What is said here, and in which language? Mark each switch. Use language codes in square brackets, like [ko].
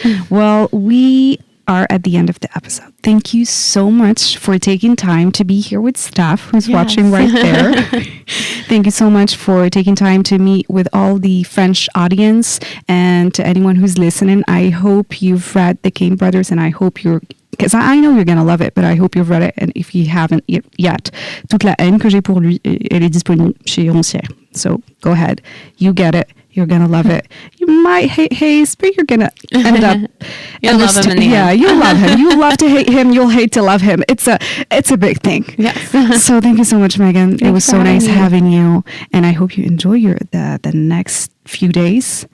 [en] Well, we are at the end of the episode. Thank you so much for taking time to be here with Steph, who's watching right there. Thank you so much for taking time to meet with all the French audience, and to anyone who's listening. I hope you've read The Kane Brothers, and I hope because I know you're going to love it, but I hope you've read it. And if you haven't yet, [fr] Toute la haine que j'ai pour lui, elle est disponible chez Roncière. [en] So go ahead. You get it. You're going to love it. You might hate Hayes, but you're going to end up... You'll love him in the Yeah, end. you'll love him. You love to hate him. You'll hate to love him. It's a big thing. Yes. So thank you so much, Megan. It was for so nice having me. having you. And I hope you enjoy the next few days.